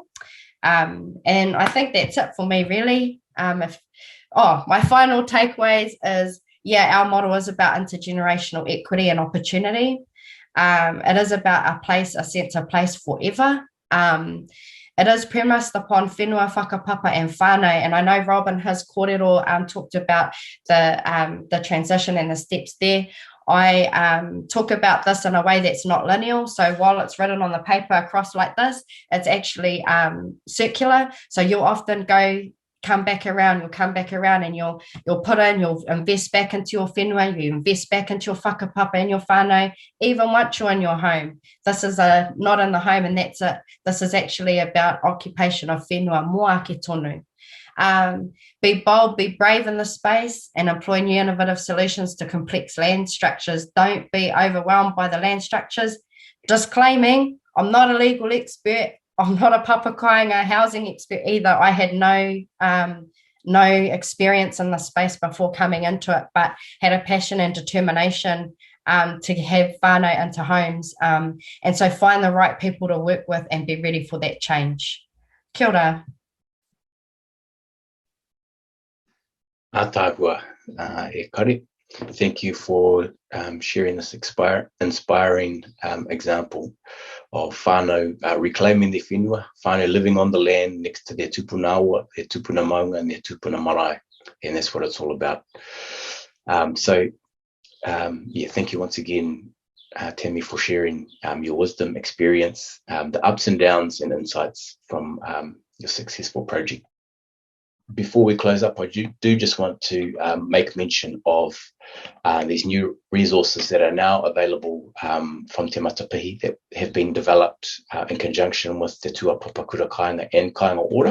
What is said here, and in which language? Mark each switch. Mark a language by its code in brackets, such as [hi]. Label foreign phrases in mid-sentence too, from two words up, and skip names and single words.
[en] And I think that's it for me, really. My final takeaways is, our model is about intergenerational equity and opportunity. It is about a sense of place forever. It is premised upon whenua, whakapapa and whanau. And I know Rob in his kōrero talked about the transition and the steps there. I talk about this in a way that's not linear. So while it's written on the paper across like this, it's actually circular. So you'll often come back around and you'll invest back into your whenua, you invest back into your whakapapa and your whanau, even once you're in your home. This is not in the home, and that's it. This is actually about occupation of whenua, [mi] moa ke tonu. [en] Be bold, be brave in the space, and employ new innovative solutions to complex land structures. Don't be overwhelmed by the land structures. Disclaiming, I'm not a legal expert. I'm not a [mi] papa Kāinga [en] housing expert either. I had no experience in the space before coming into it, but had a passion and determination to have whānau into homes. And so find the right people to work with and be ready for that change. [mi] Kia ora. Tāhuhu, e kari. [en] Thank you for sharing this inspiring example of whānau reclaiming their whenua, whānau living on the land next to their [mi] tupuna awa, [en] their [mi] tupuna maunga [en] and their [mi] tupuna marae. [en] And that's what it's all about. Thank you once again, Tammy, for sharing your wisdom, experience, the ups and downs and insights from your successful project. Before we close up, I do just want to make mention of these new resources that are now available from Te Matapihi that have been developed in conjunction with the Tūāpapa Kura Kāinga and Kāinga Order.